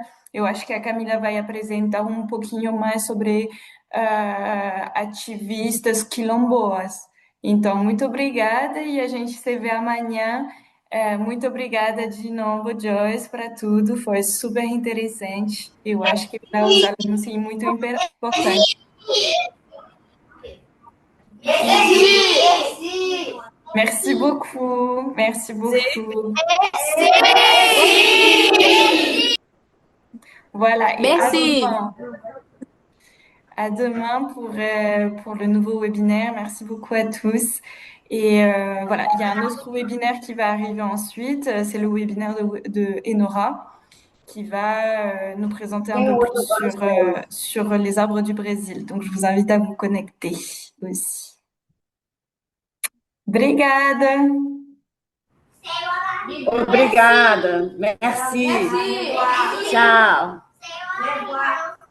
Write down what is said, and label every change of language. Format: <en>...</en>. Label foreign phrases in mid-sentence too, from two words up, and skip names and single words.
<pt>Eu acho que a Camila vai apresentar um pouquinho mais sobre ativistas quilomboas. Então, muito obrigada e a gente se vê amanhã. Muito obrigada de novo, Joyce, para tudo. Foi super interessante. Eu acho que para os alunos é muito importante.</pt> <fr>Merci beaucoup. Merci beaucoup. Voilà, et Merci! à demain pour le nouveau webinaire. Merci beaucoup à tous. Et voilà, il y a un autre webinaire qui va arriver ensuite. C'est le webinaire de Enora qui va nous présenter un</fr> <pt>Tem</pt> <fr>peu</fr> <pt>outro</pt> <fr>plus</fr> <pt>agora, Estela.</pt> <fr>sur les arbres du Brésil. Donc, je vous invite à vous connecter aussi.</fr> <pt>Obrigada! Obrigada. Merci. Tchau.</pt>